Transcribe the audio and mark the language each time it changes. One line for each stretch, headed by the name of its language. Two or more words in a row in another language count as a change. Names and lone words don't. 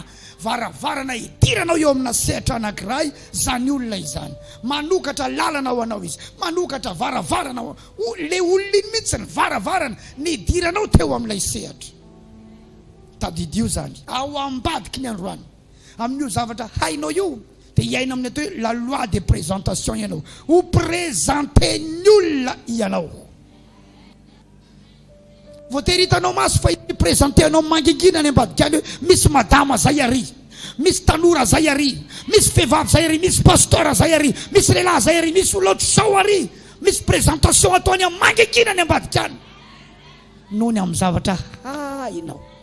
Malagasy: Varavarana idiranao eo amina sehatra anankiray zany olona izany. Manokatra lalana ho anao izy. Manokatra varavarana ho le olona iny mihitsy ny varavarana ny idiranao teo amin'ilay sehatra. Tadidio zany. Ao ambadiky ny androany. Amin'io zavatra hainao io dia iaina amin'ny atao hoe
French: la loi de présentation
Malagasy: ianao. Ho présente ny olona ianao. Voatery hitanao maso fa iprésente anao mangingina any ambadiky any hoe misy madama zay ary, misy tanora zay ary, misy vehivavy zay ary, misy pasteur zay ary, misy lehilahy zay ary, misy olona ohatr'izao ary, misy présentation ataony amin'ny mangingina any ambadiky any noho ny amin'ny zavatra hainao.